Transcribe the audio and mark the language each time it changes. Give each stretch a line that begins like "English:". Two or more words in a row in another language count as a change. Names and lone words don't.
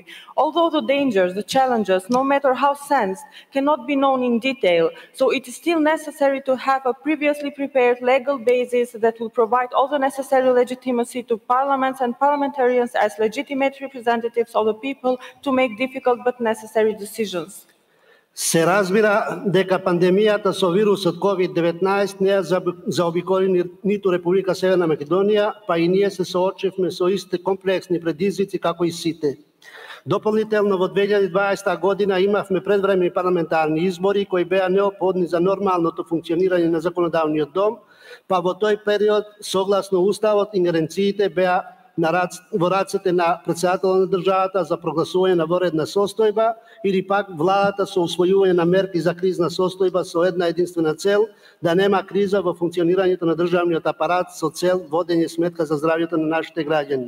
English: Although the dangers, the challenges, no matter how sensed, cannot be known in detail, so it is still necessary to have a previously prepared legal basis that will provide all the necessary legitimacy to parliaments and parliamentarians as legitimate representatives of the people to make difficult but necessary decisions.
Macedonian: Се разбира дека пандемијата со вирусот COVID-19 не ја заобиколи ниту Република Северна Македонија, па и ние се соочивме со истите комплексни предизвици како и сите. Дополнително во 2020 година имавме предвремени парламентарни избори кои беа неопходни за нормалното функционирање на законодавниот дом, па во тој период, согласно Уставот, ингеренциите беа во рацете на председателот на државата за прогласување на воредна состојба или пак владата со усвојување на мерки за кризна состојба со една единствена цел да нема криза во функционирањето на државниот апарат со цел водење сметка за здравјето на нашите граѓани.